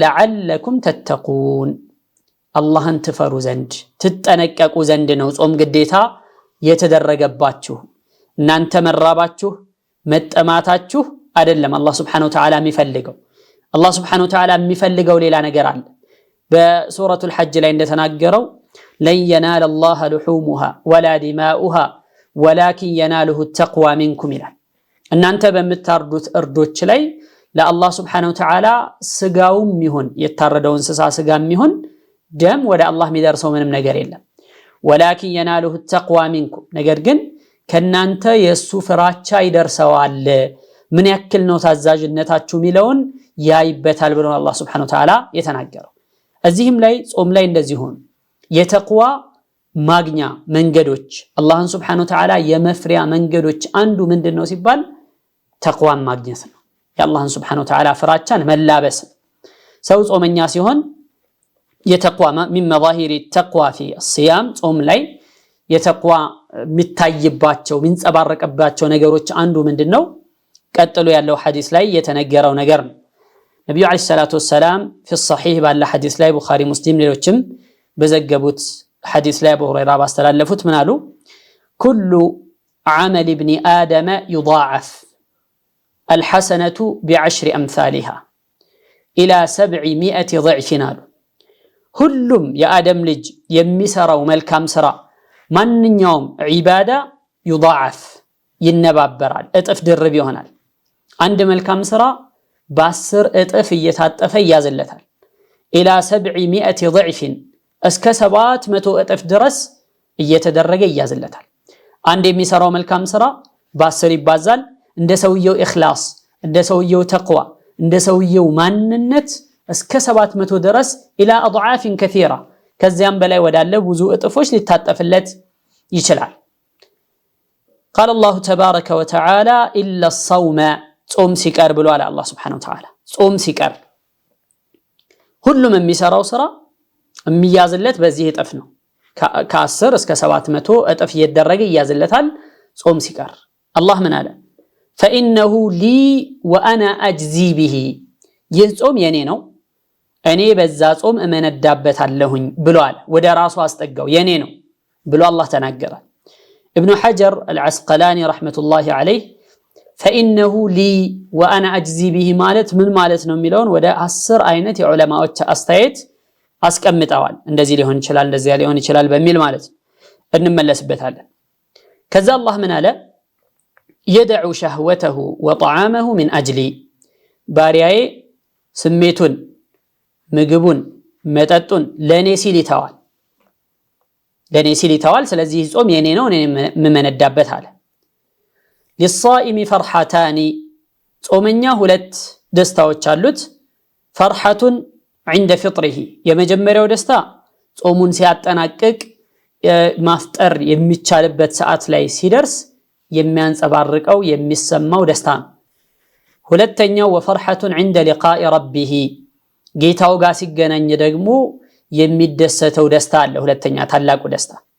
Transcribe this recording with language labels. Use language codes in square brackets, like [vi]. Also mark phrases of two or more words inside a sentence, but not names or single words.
[ar] لعلكم تتقون [am] አላህን ትፈሩ ዘንድ ትጠነቀቁ ዘንድ ነው ጾም ግዴታ የተደረገባችሁ። እናንተ መራባችሁ መጠማታችሁ አይደለም አላህ [ar] سبحانه وتعالى [am] የሚፈልገው። አላህ [ar] سبحانه وتعالى [am] የሚፈልገው ሌላ ነገር አለ። በሱረቱል ሐጅ ላይ እንደተናገረው [ar] لن ينال الله لحومها ولا دماؤها ولكن يناله التقوى منكم [am] ይላል። እናንተ በምታርዱት እርዶች ላይ ለአላህ [ar] سبحانه وتعالى [am] ስጋውም ይሁን የታረደው እንስሳ ስጋም ይሁን ደም ወደ አላህ የሚደርሰው ምንም ነገር የለም። [ar] ولكن يناله التقوى منكم [am] ነገር ግን ከናንተ የሱ ፍራቻ ይደርሰዋል። ምን ያክል ነው ታዛዥነታችሁ ሚለውን ያይበታል ብሎ አላህ [ar] سبحانه وتعالى [am] የተናገረው። እዚህም ላይ ጾም ላይ እንደዚህ ሆነ የተቅዋ ማግኛ መንገዶች አላህን [ar] سبحانه وتعالى [am] የመፍሪያ መንገዶች አንዱ ምንድነው ሲባል ተቅዋን ማግኘት ነው። የአላህን [ar] سبحانه وتعالى [am] ፍራቻን መላበስ። ሰው ጾመኛ ሲሆን የተቅዋ [ar] من مظاهر التقوى في الصيام [am] ጾም ላይ የተቅዋ የሚታይባቸው ሚንጸባረቅባቸው ነገሮች አንዱ ምንድነው? ቀጥሎ ያለው ሐዲስ ላይ የተነገረው ነገር ነው። ነብዩ [ar] عليه الصلاة والسلام في الصحيح [am] ባለ ሐዲስ ላይ ቡኻሪ ሙስሊም ሌሎችም በዘገቡት ሐዲስ ላይ አቡ ሁረይራ ባስተላለፉት ምን አሉ? [ar] كل عمل ابن آدم يضاعف الحسنة ب10 أمثالها إلى 700 ضعف [am] አሉ። ሁሉም የአደም ልጅ የሚሰራው መልካም ስራ ማንኛውም ዒባዳ يضاعف ይነባበራል፣ እጥፍ ድርብ ይሆናል። አንድ መልካም ስራ በ10 እጥፍ እየታጠፈ ያዘለታል። [ar] إلى 700 ضعف [am] እስከ 700 እጥፍ ድረስ እየተደረገ ያዘለታል። አንድ የሚሰራው መልካም ስራ በ10 ይባዛል። እንደ ሰውየው ኢኽላስ፣ እንደ ሰውየው ተቅዋ፣ እንደ ሰውየው ማንነት እስከ 700 ድረስ [ar] إلى أضعاف كثيرة [am] ከዚያም በላይ ወዳለ ብዙ እጥፎች ሊታጠፍለት ይችላል። [ar] قال الله تبارك وتعالى إلا الصوم [am] ጾም ሲቀር ብሏል አላህ [ar] سبحانه وتعالى። [am] ጾም ሲቀር ሁሉም የሚሰራው ስራ የሚያዝለት በዚህ እጥፍ ነው። ከ10 እስከ 700 እጥፍ እየተደረገ ይያዝለታል ጾም ሲቀር። አላህ ምን አለ? [ar] فإنه لي وأنا أجزي به [am] ይህ ጾም የኔ ነው እኔ በዛ ጾም እመነዳበታለሁኝ ብሏል። ወደ ራሱ አስጠጋው የኔ ነው ብሎ አላህ ተናገረ። [ar] ابن حجر العسقلاني رحمة الله عليه فإنه لي وأنا أجزي به [am] ማለት ምን ማለት ነው የሚለውን ወደ 10 አይነት የዑለማዎች አስተያየት አስቀምጠዋል። እንደዚህ ሊሆን ይችላል እንደዚህ ሊሆን ይችላል በሚል ማለት እንመለስበታለን። ከዛ አላህ ምን አለ? [ar] يدع شهوته وطعامه من أجلي [am] ባሪያዬ ስሜቱን ምግቡን መጠጡን ለኔ ሲል ይተዋል። ስለዚህ ጾም የኔ ነው እኔ የምመነዳበት አለ። [ar] للصائم فرحتان [am] ጾመኛ ሁለት ደስታዎች አሉት። [ar] فرحة عند فطره [am] የመጀመሪያው ደስታ ጾሙን ሲያጠናቅቅ ማፍጠር የሚቻልበት ሰዓት ላይ ሲደርስ የሚያንጸባርቀው የሚሰማው ደስታ ነው። ሁለተኛው [ar] وفرحة عند لقاء ربه [am] ጌታው ጋር ሲገናኝ ደግሞ የሚደሰተው ደስታ አለ። ሁለተኛ ታላቁ ደስታ